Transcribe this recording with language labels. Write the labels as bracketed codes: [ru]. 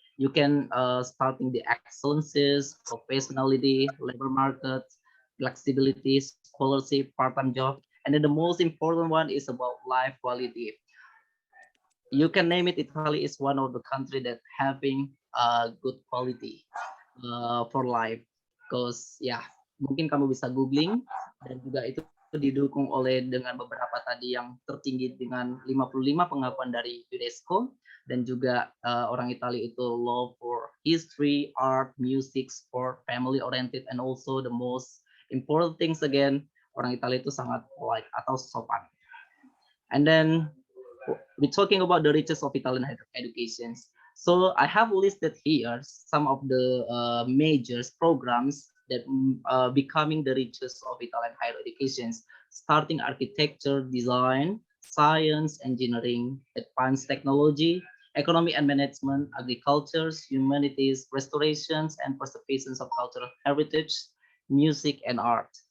[en] You can starting the excellences, professionality, labor market, flexibility, scholarship, part-time job, and then the most important one is about life quality. You can name it. Italy is one of the country that having good quality for life. [id] Because mungkin kamu bisa googling dan juga itu didukung oleh dengan beberapa tadi yang tertinggi dengan 55 pengakuan dari UNESCO dan juga orang Italia itu [en] love for history, art, music, sport, family oriented, and also the most important things again, [id] orang Italia itu sangat polite atau sopan. [en] And then we're talking about the riches of Italian education. So I have listed here some of the major programs that becoming the riches of Italian higher education, starting architecture, design, science, engineering, advanced technology, economy and management, agriculture, humanities, restorations and preservations of cultural heritage, music and art.